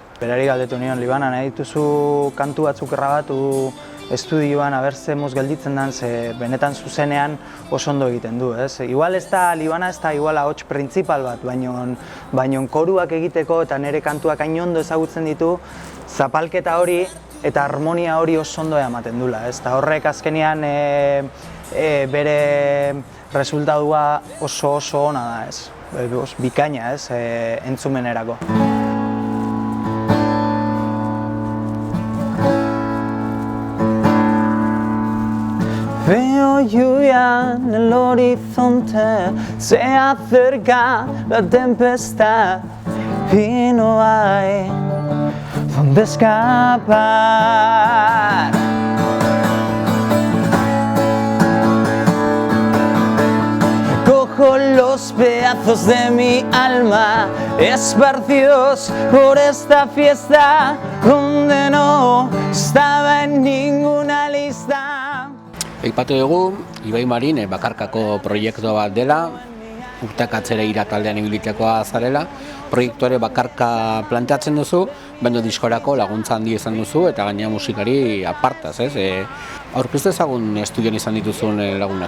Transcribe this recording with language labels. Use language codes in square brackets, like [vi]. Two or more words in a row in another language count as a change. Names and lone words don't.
[eu] Berari galdetu nion, Libana, nahi dituzu kantu batzuk grabatu estudioan, ze moz gelditzen den, benetan zuzenean oso ondo egiten du, Igual ez da, Libana ez da igual ahots printzipal bat, baina koruak egiteko eta nire kantuak hain ondo ezagutzen ditu, zapalketa hori eta harmonia hori oso ondo ematen dula, Eta horrek azkenean bere resultadua oso ona da, bikaina, entzumenerako. [es] Veo lluvia en el horizonte, se acerca la tempestad y no hay donde escapar. Recojo los pedazos de mi alma esparcidos por esta fiesta donde no estaba en ninguna lista. [eu] Aipatu dugu, Ibai Marin bakarkako proiektu bat dela, urteak atzera taldean ibilitekoa zarela, proiektuare bakarka planteatzen duzu, baina diskorako laguntza handi izan duzu eta gainera musikari apartaz, Aurkeztu ezagun estudioan izan dituzun lagunak.